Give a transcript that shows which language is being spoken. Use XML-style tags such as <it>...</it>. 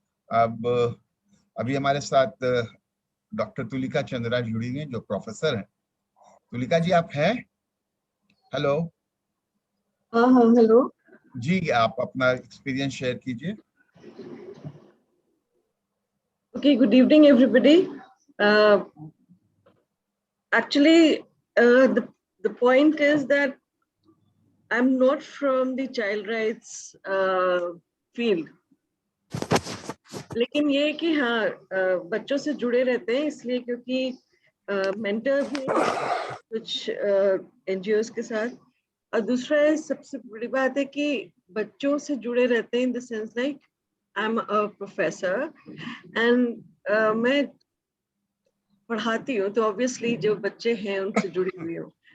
<hi>अब अभी हमारे साथ डॉक्टर तुलिका चंद्रा जुड़ी हैं जो प्रोफेसर हैं। तुलिका जी आप हैं? हेलो हाँ हाँ हेलो। जी, आप अपना एक्सपीरियंस शेयर कीजिए।</hi> <en>Okay, good evening, everybody. Actually, the point is that I'm not from the child rights field.</en> <hi>लेकिन ये कि हाँ बच्चों से जुड़े रहते हैं इसलिए क्योंकि मेंटर भी कुछ एनजीओस के साथ, और दूसरा है सबसे बड़ी बात है कि बच्चों से जुड़े रहते हैं</hi> <en>in the sense like I am a professor and</en> <hi>मैं पढ़ाती हूँ, तो ऑब्वियसली जो बच्चे हैं उनसे जुड़ी हुई हूँ।</hi>